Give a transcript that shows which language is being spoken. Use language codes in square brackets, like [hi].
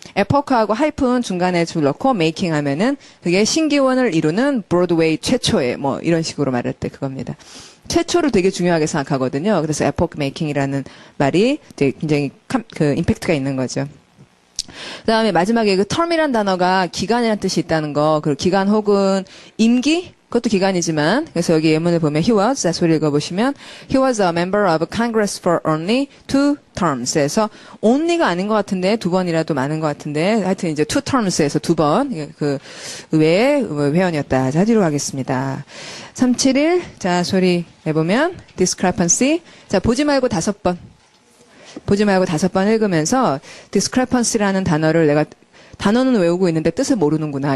[ko] epoch하고 하이픈 중간에 줄 넣고 making 하면은 그게 신기원을 이루는 브로드웨이 최초의 뭐 이런 식으로 말할 때 그겁니다. 최초를 되게 중요하게 생각하거든요. 그래서 epoch making이라는 말이 되게 굉장히 그 임팩트가 있는 거죠. 그 다음에 마지막에 그 term이란 단어가 기간이라는 뜻이 있다는 거, 그 기간 혹은 임기? 그것도 기간이지만, 그래서 여기 예문을 보면 [en] he was, [ko] 자, 소리 읽어보시면 [en] he was a member of Congress for only 2 terms. [ko] 그래서 only가 아닌 것 같은데, 2번이라도 많은 것 같은데, 하여튼 이제 2 terms에서 2번, 그 외의 회원이었다. 자, 뒤로 가겠습니다. 371, 자, 소리 내보면 discrepancy. 자, 보지 말고 5번. 보지 말고 5번 읽으면서 discrepancy라는 단어를 내가 단어는 외우고 있는데 뜻을 모르는구나.